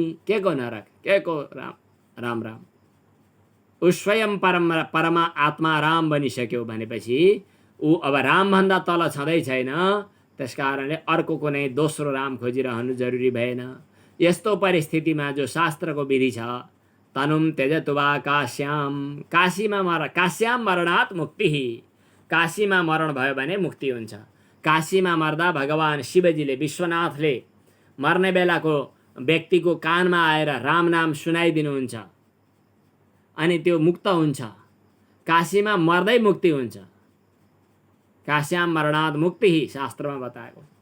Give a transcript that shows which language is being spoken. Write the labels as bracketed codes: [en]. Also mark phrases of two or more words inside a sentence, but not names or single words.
[ne] के को नरक, के को राम राम राम। ऊ स्वयं परमा आत्मा राम बनिसक्यो भनेपछि ऊ अब रामभन्दा तल छँदै छैन। त्यसकारणले अर्को कुनै दोस्रो राम खोजिरहनु जरुरी भएन। यस्तो परिस्थितिमा जो शास्त्रको विधि छ, [sa] तनुम त्यजतुवा काश्याम, काश्याम मरणात् मुक्ति, [ne] काशीमा मरण भयो भने मुक्ति हुन्छ। काशीमा मर्दा भगवान शिवजीले, विश्वनाथले मर्ने बेलाको व्यक्तिको कानमा आएर राम नाम सुनाइदिनुहुन्छ अनि त्यो मुक्त हुन्छ। काशीमा मर्दै मुक्ति हुन्छ। [sa] काश्याम मरणात् मुक्ति [ne] शास्त्रमा बताएको।